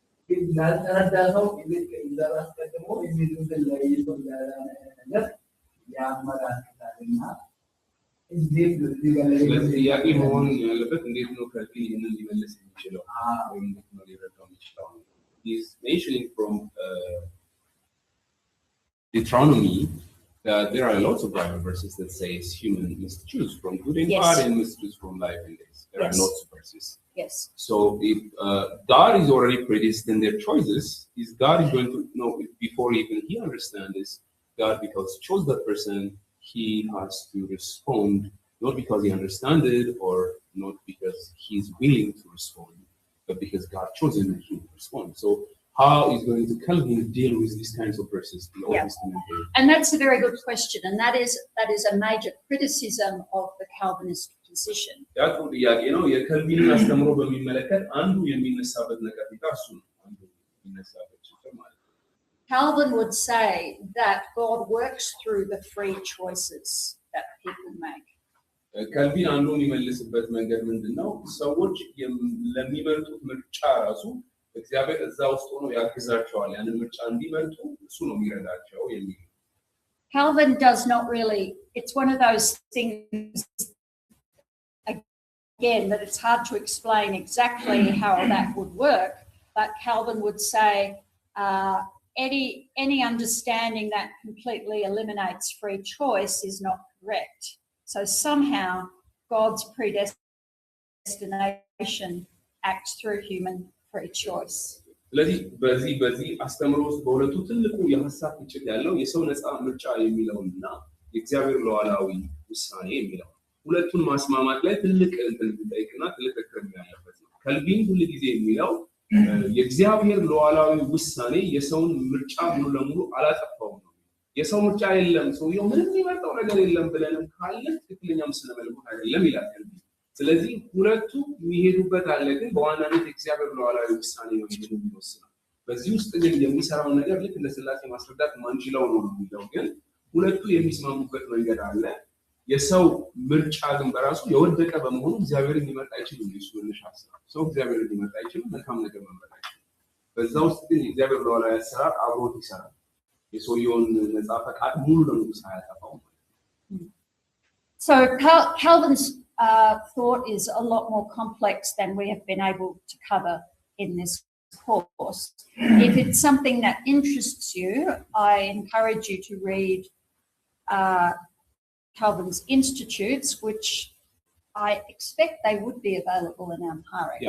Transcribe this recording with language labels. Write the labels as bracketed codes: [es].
[am] ግን ላልተረዳ ሰው እግዚአብሔር አስቀድሞ የሚሉትን ለይቶ ነገር ያመላክታልና እንዴት ለዚህ ጋር ጥያቄ መሆን ያለበት እንዴት ነው ከዚህ ይህንን ሊመልስ የሚችለው ወይም እንዴት ነው ሊረዳው የሚችለው? [en] He's mentioning from Deuteronomy that there are lots of Bible verses that says human must choose from good and bad and must choose from life and death. There are lots of verses. Yes. So if God is already predestined their choices, is God is going to know before even he understands this, God because he chose that person, he has to respond, not because he understands it or not because he's willing to respond, but because God chose him and he will respond. So how is going to Calvin deal with these kinds of verses? And that's a very good question, and that is a major criticism of the Calvinist position. [am] የከልቪንን አስተምሮ በሚመለከት አንዱ የሚነሳበት ነቀፌታ እሱ ነው። አንዱ የሚነሳበት ችግር ማለት ነው። [en] Calvin would say that God works through the free choices that people make. [am] ከልቪን አንዱ የሚመልስበት መንገድ ምንድነው? ሰዎች ለሚመርጡት ምርጫ ራሱ እግዚአብሔር እዛ ውስጥ ሆኖ ያግዛቸዋል። ያንን ምርጫ እንዲመርጡ እሱ ነው የሚረዳቸው የሚል [en] Calvin does not really, it's one of those things again that it's hard to explain exactly how that would work, but Calvin would say any understanding that completely eliminates free choice is not correct. So somehow God's predestination acts through human free choice. [am] ስለዚህ በዚህ አስተምሮ ውስጥ በሁለቱ ትልቁ የሐሳብ ግጭት ያለው የሰው ነፃ ምርጫ የሚለውና የእግዚአብሔር ሉዓላዊ ውሳኔ የሚለው ሁለቱን ማስማማት ላይ ትልቅ እንጠይቅና ትልቅ ክርክር ያለበት ነው። ከልቪን ሁሉ ጊዜ የሚለው የእግዚአብሔር ሉዓላዊ ውሳኔ የሰውን ምርጫ ሙሉ ለሙሉ አላጠፋውም ነው። የሰው ምርጫ የለም ሰውየው ምንም የሚመጣው ነገር የለም ብለንም ካለ ትክክለኛ ምስለ መልኩ አይደለም ይላል ከልቪን። ስለዚህ ሁለቱ የሚሄዱበት አለ፣ ግን በዋናነት የእግዚአብሔር ሉዓላዊ ውሳኔ ነው የሚወስነው። በዚህ ውስጥ ግን የሚሰራው ነገር ልክ እንደ ሥላሴ ማስረዳት ማንችለው ነው የሚለው፣ ግን ሁለቱ የሚስማሙበት መንገድ አለ። የሰው ምርጫ ግን በራሱ የወደቀ በመሆኑ እግዚአብሔርን ሊመርጥ አይችልም። ኢየሱስ መነሻ ሐሳብ ሰው እግዚአብሔርን ሊመርጥ አይችልም፣ መልካም ነገር መምረጥ አይችልም። በዛ ውስጥ ግን የእግዚአብሔር ሉዓላዊ አሰራር አብሮት ይሰራል። የሰውየውን ነፃ ፈቃድ ሙሉ ለሙሉ ሳያጠፋው ማለት ነው። [en] So Calvin's thought is a lot more complex than we have been able to cover in this course. If it's something that interests you, I encourage you to read Calvin's Institutes, which I expect they would be available in Amharic.